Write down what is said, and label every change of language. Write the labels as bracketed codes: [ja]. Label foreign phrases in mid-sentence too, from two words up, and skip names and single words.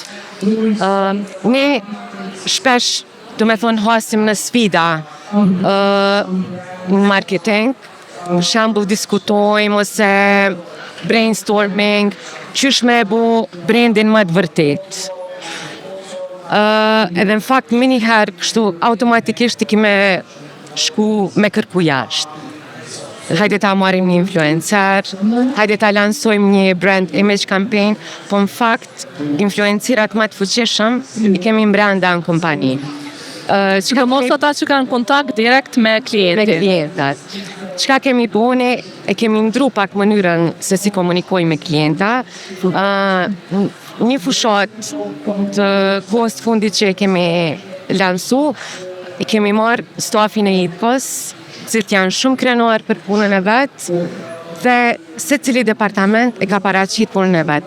[sq] Ne shpesh, do me thonë, hasim në sfida në marketing, në shembull diskutojmë ose brainstorming, qysh me bu brandin më të vërtet. Edhe në fakt njëherë kështu automatikisht i kime shku me kërku jashtë. Hajde ta marrim një influencer, hajde ta lansojmë një [en] brand image campaign, [sq] po në fakt influencerat më të fuqishëm i kemi brenda në kompani. Mos ata që kanë kontakt direkt me klientat. Çka kemi bëne, e kemi ndru pak mënyrën se si komunikojmë me klienta. Një fushat të post fundit që e kemi lansu, e kemi marrë stafin e IPCO-s, cilët janë shumë krenuar për punën e vetë, dhe se cili departament e ka paraqit punën e vetë.